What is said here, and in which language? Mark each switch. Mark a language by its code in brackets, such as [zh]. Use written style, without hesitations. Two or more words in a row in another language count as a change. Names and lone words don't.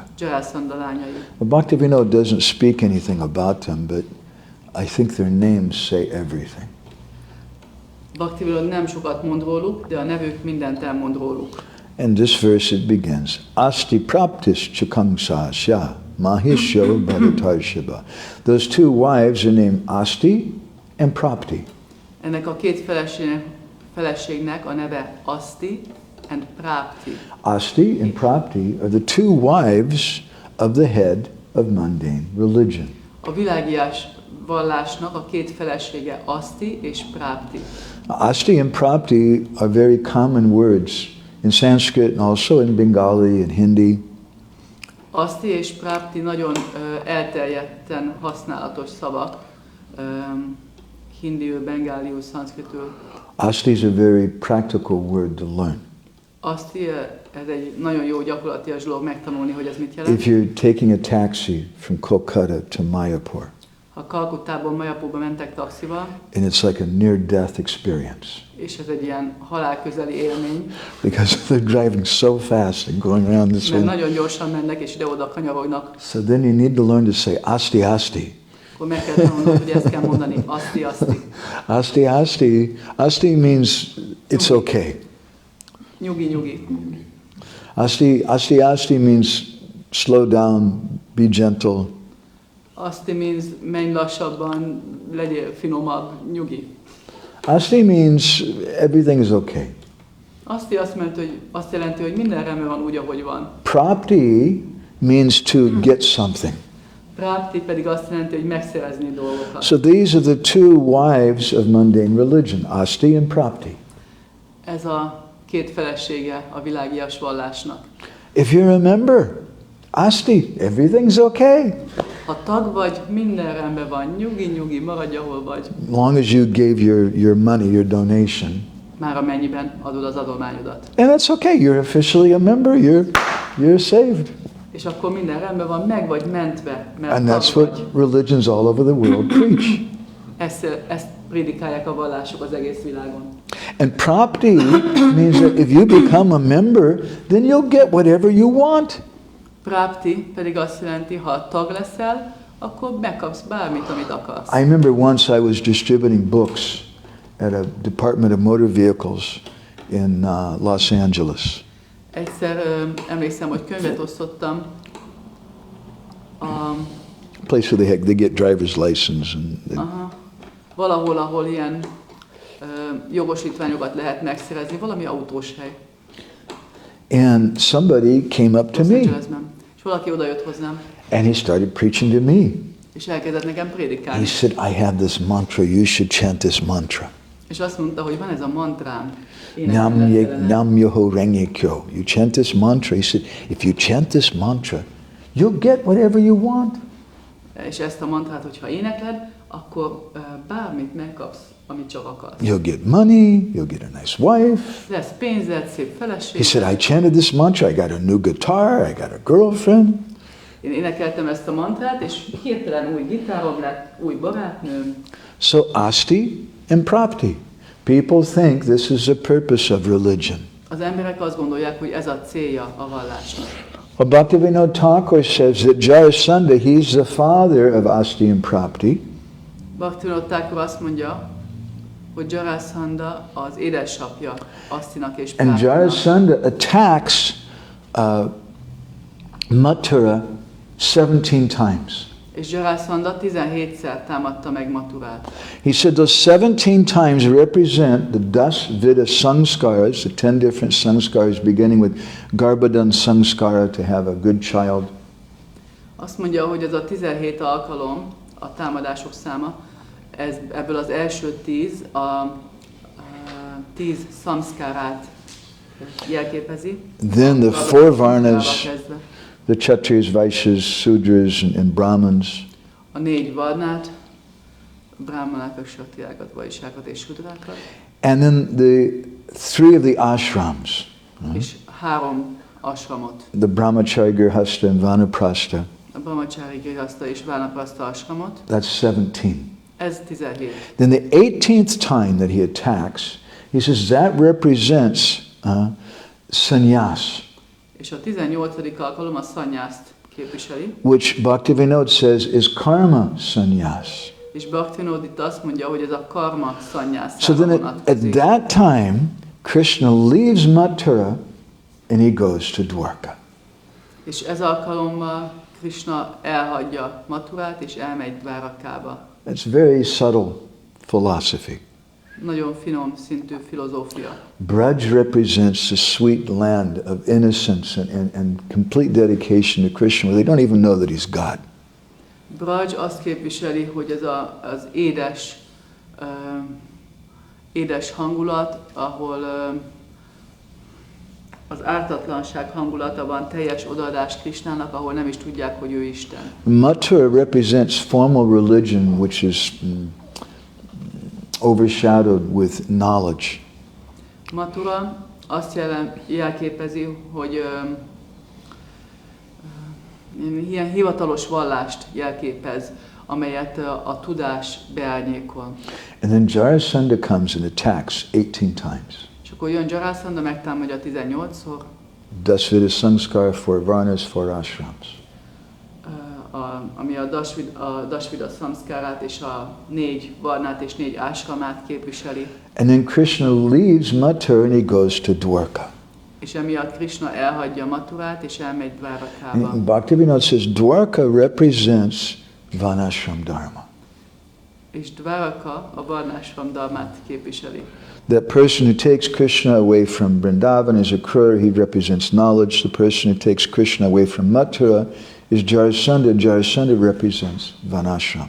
[hu] Jarasandha lányai. [en] Bhaktivinoda doesn't speak anything about them, but I think their names say everything. [hu] Bhaktivinoda nem sokat mond róluk, de a nevük mindent elmond róluk. [en] And this verse it begins, [sa] Asti praptis chakangsasya mahisho bhavatarshaba. [en] Those two wives are named Asti and Prapti. [hu] Ennek a két feleségnek a neve Asti and Prapti. [en] Asti and Prapti are the two wives of the head of mundane religion. [hu] A világias vallásnak a két felesége Asti és Prapti. [en] Asti and Prapti are very common words in Sanskrit and also in Bengali and Hindi. [hu] Asti és Prapti nagyon elterjedten használatos szavak, hindiül, bengáliul, szanszkritül. [en] Asti is a very practical word to learn. [hu] Asti, ez egy nagyon jó gyakorlatias dolog megtanulni, hogy ez mit jelent. [en] If you're taking a taxi from Kolkata to Mayapur, [hu] Ha Kalkuttából Mayapurba mentek taxival, [en] and it's like a near-death experience, [hu] és ez egy ilyen halálközeli élmény, [en] because they're driving so fast and going around this [hu] mert [en] way. [hu] nagyon gyorsan mennek és ide-oda kanyarognak, [en] So then you need to learn to say Asti Asti. [hu] akkor meg kell tanulnod, hogy ezt kell mondani, [bn] Asti, Asti. Asti Asti. [en] Asti means it's okay. [hu] Nyugi, nyugi. [en] Asti means slow down, be gentle. [hu] Asti means menj lassabban, legyél finomabb, nyugi. [en] Asti means everything is okay. [hu] Asti azt jelenti, hogy minden rendben van úgy, ahogy van. [en] Prapti means to get something. [hu] Prapti pedig azt jelenti, hogy megszerezni dolgokat. [en] So these are the two wives of mundane religion, Asti and Prapti. [hu] Ez a két felesége a világias vallásnak. [en] If you remember, Asti, everything's okay. [hu] Ha tag vagy, minden rendben van, nyugi, maradj ahol vagy. [en] As long as you gave your money, your donation. [hu] Már amennyiben adod az adományodat. [en] And that's okay, you're officially a member, you're saved. [hu] És akkor minden rendben van, meg vagy mentve, mert [en] And [hu] tag [en] that's what [hu] vagy. [en] religions all over the world preach. [hu] Ezt prédikálják a vallások az egész világon. [en] And Prapti means that if you become a member, then you'll get whatever you want. [hu] Prapti pedig azt jelenti, ha tag leszel, akkor megkapsz bármit, amit akarsz. [en] I remember once I was distributing books at a Department of Motor Vehicles in Los Angeles. [hu] Egyszer emlékszem, hogy könyvet osztottam a [en] Place where they get driver's license and [hu] valahol, ahol ilyen jogosítványokat lehet megszerezni, valami autós hely. [en] and somebody came up to Los me [hu] Angelesben. És valaki odajött hozzám, [en] and he started preaching to me. [hu] és elkezdett nekem [en] He [hu] prédikálni. [en] said, I have this mantra, you should chant this mantra. [hu] És azt mondta, hogy van ez a mantrám. [ja] Nam Yoho Renge Kyo. [en] You chant this mantra. He said, if you chant this mantra, you'll get whatever you want. [hu] És ezt a mantrát, hogyha énekled, akkor bármit megkapsz, amit csak akarsz. [en] You'll get money, you'll get a nice wife. [hu] Lesz pénzed, szép feleség. [en] He said, I chanted this mantra, I got a new guitar, I got a girlfriend. [hu] Én énekeltem ezt a mantrát, és hirtelen új gitárom lett, új barátnőm. [en] So Asti and Prapti. People think this is the purpose of religion. [hu] Az emberek azt gondolják, hogy ez a célja a vallásnak. [en] Well, Bhaktivinoda Thakur says that Jarasandha, he's the father of Asti and Prapti. [hu] Bhaktivinoda Thakur azt mondja, hogy Jarasandha az édesapja Astinak és [en] And [hu] Praptinak. [en] Jarasandha attacks Mathura 17 times. [hu] És Jarasandha 17-szer támadta meg Mathurát. [en] He said those 17 times represent the Das Vida Samskaras, the 10 different samskaras beginning with Garbhadan Samskara to have a good child. [hu] Azt mondja, hogy ez a 17 alkalom a támadások száma. Ebből az első 10 a 10 szamszkárát jelképezi. [en] Then the four varnas, the Kshatriyas, Vaishyas, Sudras, and Brahmins. [hu] A 4 varnát, brahmanákat, kshatriákat, vaisákat és sudrákat. [en] And then the 3 of the ashrams. [hu] És 3 ashramot. [en] The Brahmachari, Grihastha, and Vanaprastha. [hu] A Brahmachari, Grihastha és Vanaprastha ashramot. [en] That's 17. [hu] Ez 17. [en] Then the 18th time that he attacks, he says that represents sannyas. [hu] És a 18. alkalom a szannyászt képviseli. [en] Which Bhaktivinoda says is karma sannyas. [hu] És Bhaktivinoda itt azt mondja, hogy ez a karma szannyászára [en] So then at that time, Krishna leaves Mathura and he goes to Dwarka. [hu] És ez alkalommal Krishna elhagyja Mathurát és elmegy Dwarakába. [en] It's very subtle philosophy. [hu] Nagyon finom szintű filozófia. [en] Braj represents the sweet land of innocence and complete dedication to Krishna, where they don't even know that he's God. [hu] Braj azt képviseli, hogy ez az édes hangulat, ahol az ártatlanság hangulata van, teljes odaadás Krishnának, ahol nem is tudják, hogy ő Isten. [en] Mathura represents formal religion, which is overshadowed with knowledge. [hu] Mathura azt jelképezi, hogy ilyen hivatalos vallást jelképez, amelyet a tudás beárnyékol. [en] And then Jarasandha comes and attacks 18 times. [hu] És akkor jön Jarasandha, megtámadja 18-szor. [en] Dasvida Samskara for Varnas for Ashrams. [hu] Ami a Dasvida Samskárát és a 4 varnát és 4 ashramát képviseli. [en] And then Krishna leaves Mathura and he goes to Dwarka. [hu] És emiatt Krishna elhagyja Mathurát és elmegy Dwarakába. [en] Bhaktivinoda says Dwarka represents Varnashram Dharma. [hu] És Dwarka a varnashram dharmát képviseli. [en] That person who takes Krishna away from Vrindavan is a Krura, he represents knowledge. The person who takes Krishna away from Mathura is Jarasandha. Jarasandha represents Varnashram.